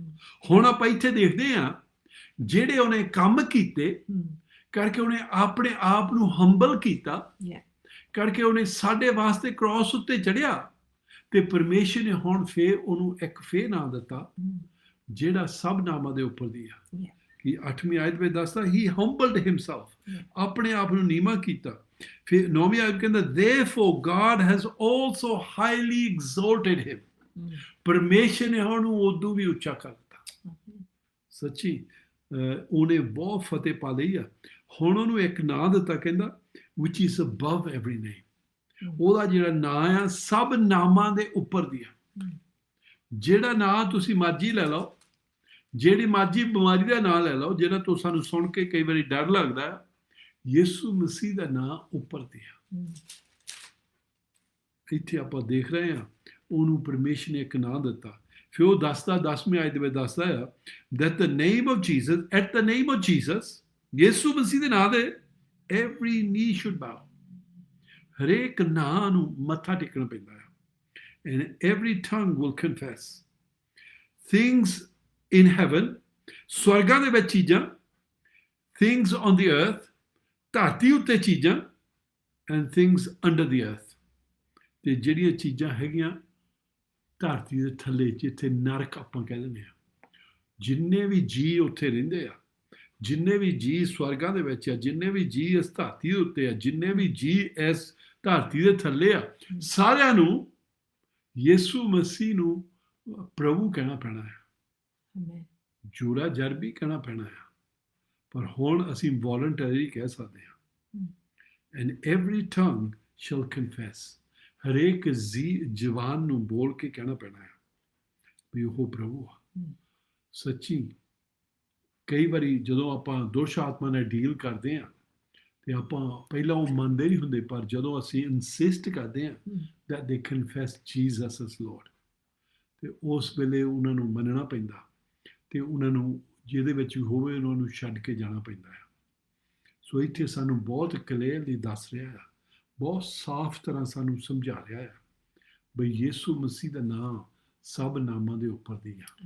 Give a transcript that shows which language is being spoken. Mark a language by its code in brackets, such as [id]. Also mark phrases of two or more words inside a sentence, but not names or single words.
[pa] ਹੁਣ ਆਪਾਂ ਇੱਥੇ ਦੇਖਦੇ ਹਾਂ ਜਿਹੜੇ ਉਹਨੇ ਕੰਮ ਕੀਤੇ, ਕਰਕੇ ਉਹਨੇ ਆਪਣੇ ਆਪ ਨੂੰ ਹੰਬਲ ਕੀਤਾ, ਕਰਕੇ ਉਹਨੇ ਸਾਡੇ ਵਾਸਤੇ ਕ੍ਰਾਸ ਉੱਤੇ ਚੜਿਆ, ਤੇ ਪਰਮੇਸ਼ਰ ਨੇ ਹੁਣ ਫੇਰ ਉਹਨੂੰ ਇੱਕ ਫੇਰ ਨਾਂ ਦਿੱਤਾ ਜਿਹੜਾ ਸਭ ਨਾਮਾਂ ਦੇ ਉੱਪਰ ਦੀ ਆ। ਕਿ 8ਵੀਂ ਆਇਤ ਵਿੱਚ ਦੱਸਦਾ, [en] He humbled himself, [pa] ਆਪਣੇ ਆਪ ਨੂੰ ਨੀਵਾਂ ਕੀਤਾ। ਫਿਰ 9ਵੀਂ ਆਇਤ ਕਹਿੰਦਾ, [en] therefore God has also highly exalted him, [pa] ਪਰਮੇਸ਼ਰ ਨੇ ਉਹਨੂੰ ਉਦੋਂ ਵੀ ਉੱਚਾ ਕਰ ਦਿੱਤਾ। ਸੱਚੀ ਉਹਨੇ ਬਹੁਤ ਫਤਿਹ ਪਾ ਲਈ ਆ। ਹੁਣ ਉਹਨੂੰ ਇੱਕ ਨਾਂ ਦਿੱਤਾ, ਕਹਿੰਦਾ [en] which is above every name, [pa] ਉਹਦਾ ਜਿਹੜਾ ਨਾਂ ਆ ਸਭ ਨਾਮਾਂ ਦੇ ਉੱਪਰ ਦੀ ਆ। ਜਿਹੜਾ ਨਾਂ ਤੁਸੀਂ ਮਰਜ਼ੀ ਲੈ ਲਓ, ਜਿਹੜੀ ਮਰਜ਼ੀ ਬਿਮਾਰੀ ਦਾ ਨਾਂ ਲੈ ਲਓ, ਜਿਹੜਾ ਤੋਂ ਸਾਨੂੰ ਸੁਣ ਕੇ ਕਈ ਵਾਰੀ ਡਰ ਲੱਗਦਾ ਹੈ, ਯਿਸੂ ਮਸੀਹ ਦਾ ਨਾਂ ਉੱਪਰ ਦੀ ਆ। ਇੱਥੇ ਆਪਾਂ ਦੇਖ ਰਹੇ ਹਾਂ ਉਹਨੂੰ ਪਰਮੇਸ਼ਰ ਨੇ ਇੱਕ ਨਾਂ ਦਿੱਤਾ। ਫਿਰ ਉਹ ਦੱਸਦਾ 10ਵੀਂ ਆਇਤ ਦੇ ਵਿੱਚ ਦੱਸਦਾ ਆ, [en] that the name of Jesus, at the name of Jesus, [pa] ਯਿਸੂ ਮਸੀਹ ਦੇ ਨਾਂ ਦੇ [en] every knee should bow, [pa] ਹਰੇਕ ਨਾਂ ਨੂੰ ਮੱਥਾ ਟੇਕਣਾ ਪੈਂਦਾ ਹੈ, [en] and every tongue will confess, things in heaven, [pa] ਸਵਰਗਾਂ ਦੇ ਵਿੱਚ ਚੀਜ਼ਾਂ, [en] things on the earth, [pa] ਧਰਤੀ ਉੱਤੇ ਚੀਜ਼ਾਂ, [en] and things under the earth, [pa] ਤੇ ਜਿਹੜੀਆਂ ਚੀਜ਼ਾਂ ਹੈਗੀਆਂ ਧਰਤੀ ਦੇ ਥੱਲੇ, ਜਿੱਥੇ ਨਰਕ ਆਪਾਂ ਕਹਿ ਦਿੰਦੇ ਹਾਂ, ਜਿੰਨੇ ਵੀ ਜੀਅ ਉੱਥੇ ਰਹਿੰਦੇ ਆ, ਜਿੰਨੇ ਵੀ ਜੀਅ ਸਵਰਗਾਂ ਦੇ ਵਿੱਚ ਆ, ਜਿੰਨੇ ਵੀ ਜੀਅ ਇਸ ਧਰਤੀ ਦੇ ਉੱਤੇ ਆ, ਜਿੰਨੇ ਵੀ ਜੀਅ ਇਸ ਧਰਤੀ ਦੇ ਥੱਲੇ ਆ, ਸਾਰਿਆਂ ਨੂੰ ਯਿਸੂ ਮਸੀਹ ਨੂੰ ਪ੍ਰਭੂ ਕਹਿਣਾ ਪੈਣਾ ਹੈ, ਜੂਰਾ ਜਰ ਵੀ ਕਹਿਣਾ ਪੈਣਾ ਹੈ। ਪਰ ਹੁਣ ਅਸੀਂ ਵੋਲੰਟਰੀ ਕਹਿ ਸਕਦੇ ਹਾਂ, [en] and every tongue shall confess, [pa] ਹਰੇਕ ਜਵਾਨ ਨੂੰ ਬੋਲ ਕੇ ਕਹਿਣਾ ਪੈਣਾ ਹੈ ਵੀ ਉਹ ਪ੍ਰਭੂ ਆ। ਸੱਚੀ ਕਈ ਵਾਰੀ ਜਦੋਂ ਆਪਾਂ ਦੁਸ਼ ਆਤਮਾ ਨਾਲ ਡੀਲ ਕਰਦੇ ਹਾਂ ਤੇ ਆਪਾਂ ਪਹਿਲਾਂ ਉਹ ਮੰਨਦੇ ਨਹੀਂ ਹੁੰਦੇ, ਪਰ ਜਦੋਂ ਅਸੀਂ ਇਨਸਿਸਟ ਕਰਦੇ ਹਾਂ [en] that they confess Jesus as Lord, [pa] ਤੇ ਉਸ ਵੇਲੇ ਉਹਨਾਂ ਨੂੰ ਮੰਨਣਾ ਪੈਂਦਾ, ਤੇ ਉਹਨਾਂ ਨੂੰ ਜਿਹਦੇ ਵਿੱਚ ਵੀ ਹੋਵੇ ਉਹਨਾਂ ਨੂੰ ਛੱਡ ਕੇ ਜਾਣਾ ਪੈਂਦਾ ਹੈ। ਸੋ ਇੱਥੇ ਸਾਨੂੰ ਬਹੁਤ ਕਲੀਅਰਲੀ ਦੱਸ ਰਿਹਾ ਹੈ, ਬਹੁਤ ਸਾਫ਼ ਤਰ੍ਹਾਂ ਸਾਨੂੰ ਸਮਝਾ ਰਿਹਾ ਹੈ ਬਈ ਯਿਸੂ ਮਸੀਹ ਦਾ ਨਾਮ ਸਭ ਨਾਮਾਂ ਦੇ ਉੱਪਰ ਦੀ ਆ।